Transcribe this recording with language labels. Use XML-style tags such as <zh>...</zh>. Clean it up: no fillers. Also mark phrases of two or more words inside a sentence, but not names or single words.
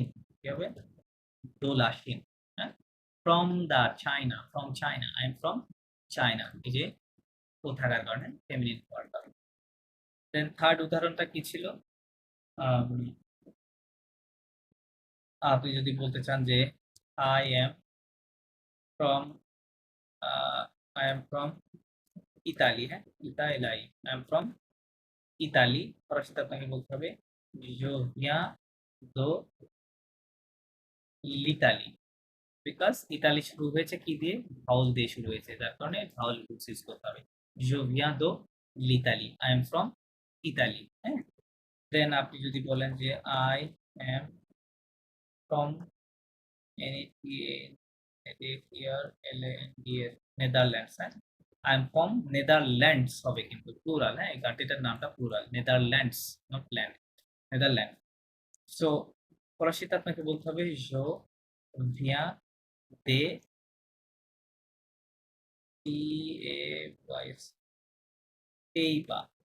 <bn>কি হবে?</bn> <fr>de la Chine.</fr> <en>হ্যাঁ, from the China, from China, I am from China,</en> <bn>এই যে ও থাকার কারণে ফেমিনিন হওয়ার কারণে। দেন থার্ড উদাহরণটা কি ছিল? আম, আপনি যদি বলতে চান যে</bn> <en>I am from I am from Italy,</en> <bn>হ্যাঁ, ইতালাই,</bn> <en>I am from Italy,</en> <bn>ফরাসিতে আপনাকে বলতে হবে</bn> <fr>"Je viens de l'Italie"</fr> <bn>বিকজ ইতালি শুরু হয়েছে কি দিয়ে? ভাওয়াল দিয়ে শুরু হয়েছে। যার কারণে ভাওয়াল রুলস ইউজ করতে হবে।</bn> <fr>"Je viens de l'Italie"</fr> <en>I am from Italy,</en> <bn>হ্যাঁ? দেন আপনি যদি বলেন যে</bn> <en>"I am from"</en> <bn>নেদারল্যান্ডস, হ্যাঁ?</bn> <en>I am from Netherlands</en> <bn>হবে কিন্তু প্লুরাল, হ্যাঁ? এই কান্ট্রিটার নামটা প্লুরাল, নেদারল্যান্ডস, নট ল্যান্ড, নেদারল্যান্ড। সো ফরাসিতে আপনাকে বলতে হবে</bn> <fr>"je viens des pays"</fr> <bn>পেইবা।</bn>